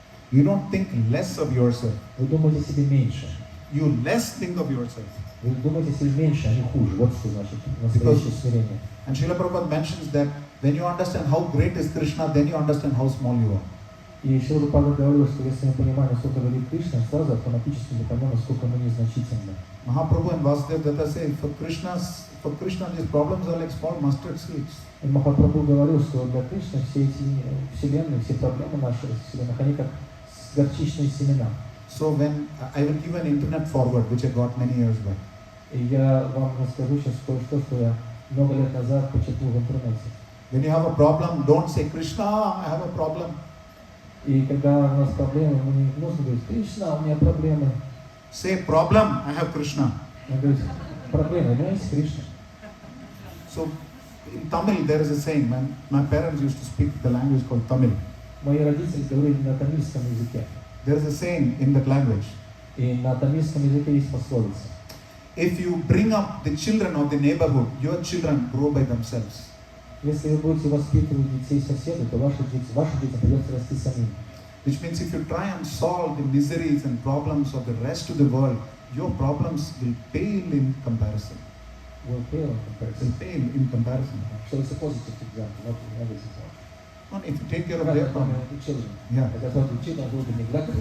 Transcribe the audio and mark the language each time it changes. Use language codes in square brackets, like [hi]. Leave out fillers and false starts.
[en] You don't think less of yourself. [ru] Вы думаете себе меньше. [en] You less think of yourself. [ru] Вы думаете себе меньше, а не хуже. Вот что значит настоящее смирение. [en] And Srila Prabhupada mentions that when you understand how great is Krishna, then you understand how small you are. [ru] И Шрила Прабхупада говорил, что если мы понимаем, насколько велик Кришна, сразу автоматически мы поймем, насколько мы незначительны. [en] Mahaprabhu and Vasudev Datta say, for Krishna, these problems are like small mustard seeds. [ru] И Махапрабху говорил, что для Кришны все эти вселенные, все проблемы наших вселенных, они как горчичные семена. [en] So when I will give an internet forward, which I got many years back. [ru] И я вам расскажу сейчас кое-что, что я много лет назад почерпнул в интернете. [en] When you have a problem, don't say, Krishna, I have a problem. [ru] И когда у нас проблемы, мы не нужно говорить, Кришна, у меня проблемы. [en] Say, problem, I have Krishna. [ru] Он говорит, проблемы, у меня есть Кришна. [en] So in Tamil, there is a saying, my parents used to speak the language called Tamil. [ru] Мои родители говорили на тамильском языке. [en] There is a saying in that language. [ru] И на тамильском языке есть пословица. [en] If you bring up the children of the neighborhood, your children grow by themselves. [ru] Если вы будете воспитывать детей соседей, то ваши дети придется расти самим. [en] Which means if you try and solve the miseries and problems of the rest of the world, your problems will pale in comparison. Will pale in comparison. Will pale in comparison. So it's a positive example, not a negative one. And if you take care of Rather than problem, the children. yeah. Because what the children will be neglected.